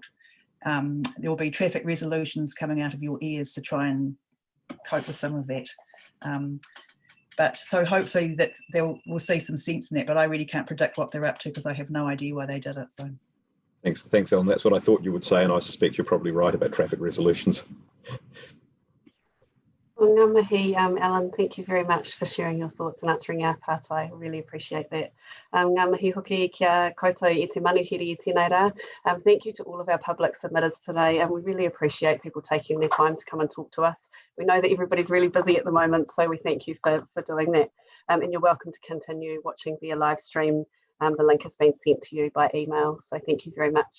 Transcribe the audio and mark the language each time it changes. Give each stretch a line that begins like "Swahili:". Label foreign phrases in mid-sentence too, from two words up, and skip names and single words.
English: There will be traffic resolutions coming out of your ears to try and cope with some of that. But so hopefully that we'll see some sense in that, but I really can't predict what they're up to because I have no idea why they did it. So thanks, Ellen. That's what I thought you would say, and I suspect you're probably right about traffic resolutions. Well,
Māori: ngā mihi,
English: Ellen, thank you very much for sharing your thoughts and answering our part. I really appreciate that.
Māori: Ngā mihi hoki kia koutou i te manuhiri i tēnei rā.
English: Thank you to all of our public submitters today, and we really appreciate people taking their time to come and talk to us. We know that everybody's really busy at the moment, so we thank you for doing that. And you're welcome to continue watching via live stream. The link has been sent to you by email, so thank you very much.